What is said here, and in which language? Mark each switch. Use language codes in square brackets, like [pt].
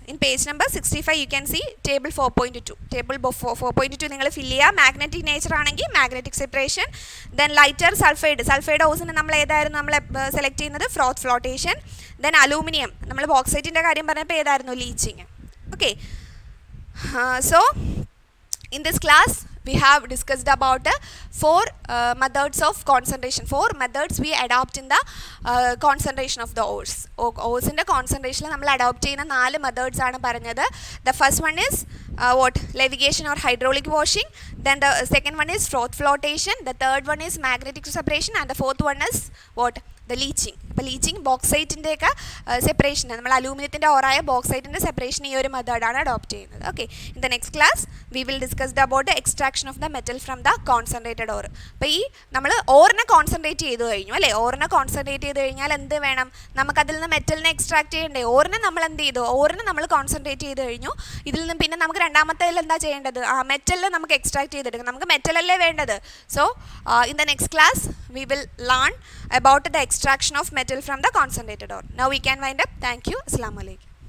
[en] In page number 65 you can see table 4.2. Table 4.2 [ml] നിങ്ങൾ ഫിൽ ചെയ്യുക. Magnetic nature ആണെങ്കിൽ magnetic separation. Then lighter sulphide ഹൗസിന് നമ്മൾ ഏതായിരുന്നു നമ്മൾ സെലക്ട് ചെയ്യുന്നത്? ഫ്രോത്ത് ഫ്ലോട്ടേഷൻ. ദെൻ അലൂമിനിയം, നമ്മൾ ബോക്സൈറ്റിൻ്റെ കാര്യം പറഞ്ഞപ്പോൾ ഏതായിരുന്നു? Leaching. Okay. [en] So in this class we have discussed about 4 methods of concentration. 4 methods we adopt in the concentration of the ores. [ml] Oresന്റെ കോൺസെൻട്രേഷനിൽ നമ്മൾ adopt ചെയ്യുന്ന 4 മെത്തേഡ്സ് ആണ് പറഞ്ഞത്. [en] The first one is levitation or hydraulic washing. Then the second one is froth flotation. The third one is magnetic separation. And the fourth one is the leaching. [ml] അപ്പോൾ leaching ബോക്സൈറ്റിൻ്റെയൊക്കെ separation, നമ്മൾ അലൂമിനിയത്തിൻ്റെ ഓറായ ബോക്സൈറ്റിൻ്റെ separation ഈ ഒരു മെത്തേഡാണ് adopt ചെയ്യുന്നത്. Okay. [en] In the next class we will discussed about the extraction of the metal from the concentrated ore. [ml] അപ്പോൾ ഈ നമ്മൾ ഓറിനെ concentrate ചെയ്ത് കഴിഞ്ഞു അല്ലേ. ഓറിനെ കോൺസെൻട്രേറ്റ് ചെയ്ത് കഴിഞ്ഞാൽ എന്ത് വേണം? നമുക്കതിൽ നിന്ന് മെറ്റലിനെ എക്സ്ട്രാക്ട് ചെയ്യണ്ടേ? ഓറിനെ നമ്മൾ എന്ത് ചെയ്തു? ഓറിനെ നമ്മൾ കോൺസെൻട്രേറ്റ് ചെയ്ത് കഴിഞ്ഞു. ഇതിൽ നിന്ന് പിന്നെ നമുക്ക് രണ്ടാമത്തേതിൽ എന്താ ചെയ്യേണ്ടത്? മെറ്റലിൽ നമുക്ക് എക്സ്ട്രാക്ട് ചെയ്തെടുക്കാം. നമുക്ക് മെറ്റലല്ലേ വേണ്ടത്. [en] So in the next class we will learn about the extraction of metal from the concentrated ore. Now we can wind up. Thank you. Assalamu alaikum.